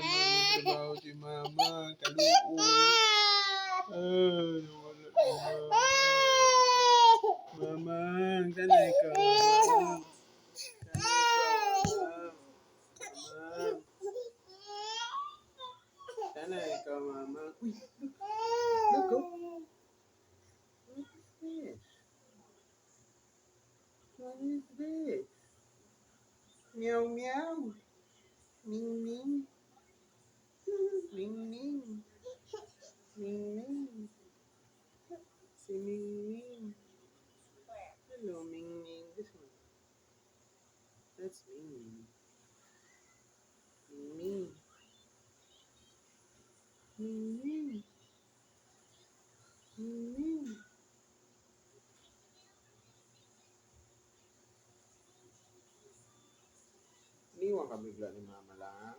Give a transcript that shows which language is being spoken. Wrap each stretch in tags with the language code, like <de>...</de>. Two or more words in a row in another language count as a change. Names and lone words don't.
<tl>May trabaho si Mama. Kaluoy. Nawala si Mama. Mama, sana ikaw. Sana ikaw, Mama. Sana ikaw, Mama. Uy,</tl> <en>look, oh. What is this? What is this? Meow, meow. Ming, ming. Ming, ming.</en> <tl>Ming, ming. Si Ming, ming.</tl> <en>Hello, Ming, ming. This one. That's Ming, ming. Ming, ming. Ming, ming. Ming, ming.</en> <tl>Iniwan ka bigla ni Mama lang.</tl>